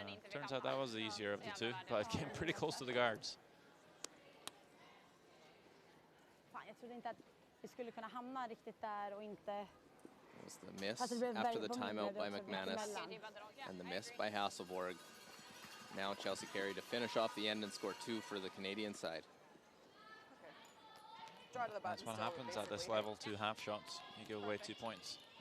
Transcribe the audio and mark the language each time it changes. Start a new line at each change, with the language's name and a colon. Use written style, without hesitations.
English: Turns out that was the easier of the two, but it came pretty close to the guards.
Swedish: Fan, jag trodde inte att vi skulle kunna hamna riktigt där och inte.
English: Was the miss after the timeout by McManus and the miss by Hasselborg. Now Chelsea Carey to finish off the end and score 2 for the Canadian side. That's what happens at this level, 2 half shots. You give away 2 points.